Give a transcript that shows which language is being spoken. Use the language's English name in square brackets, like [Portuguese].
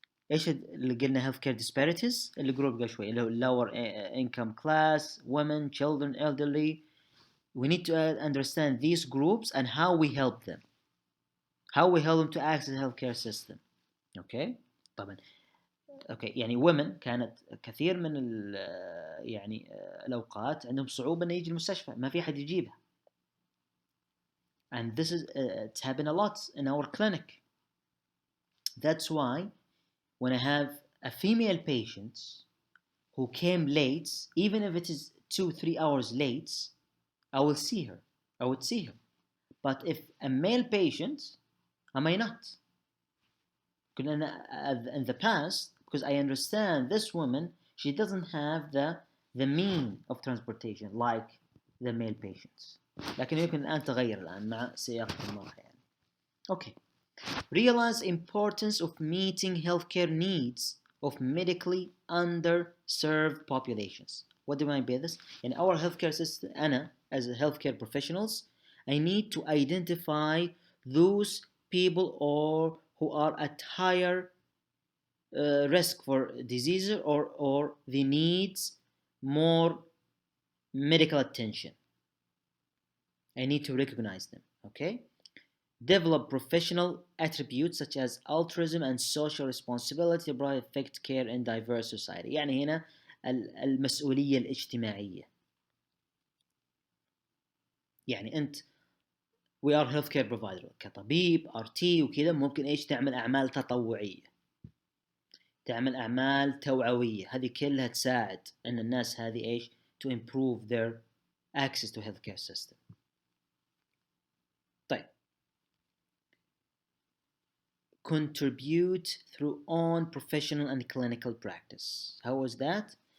[Arabic] ايش اللي قلنا [English] health care disparities [Arabic] اللي قلنا قبل شوي اللي هو [English] lower income class, women, children, elderly. We need to understand these groups and how we help them. How we help them to access the healthcare system. Okay. [Arabic] طبعا اوكي يعني women كانت كثير من يعني الاوقات عندهم صعوبه انه يجي المستشفى ما في حد يجيبها. [English] And this is it's happened a lot in our clinic. That's why when I have a female patient who came late, even if it is 2-3 hours late, I will see her. I would see her. But if a male patient, I may not. In the past, because I understand this woman, she doesn't have the mean of transportation like the male patients. [Arabic] لكن يمكن الآن تغير الآن مع سياق المرح يعني. [English] Okay. Realize importance of meeting healthcare needs of medically underserved populations. What do I mean by this? In our healthcare system, أنا as a healthcare professionals, I need to identify those people or who are at higher risk for diseases or they needs more medical attention. I need to recognize them. Okay. Develop professional attributes such as altruism and social responsibility to provide effective care in diverse society. [Arabic] يعني هنا المسؤولية الاجتماعية. يعني أنت [English] we are healthcare provider [Arabic] كطبيب RT وكذا ممكن إيش تعمل أعمال تطوعية. تعمل أعمال توعوية. هذه كلها تساعد أن الناس هذه إيش [English] to improve their access to healthcare system. [Arabic] طيب. [English] Contribute through own professional and clinical practice. How was that?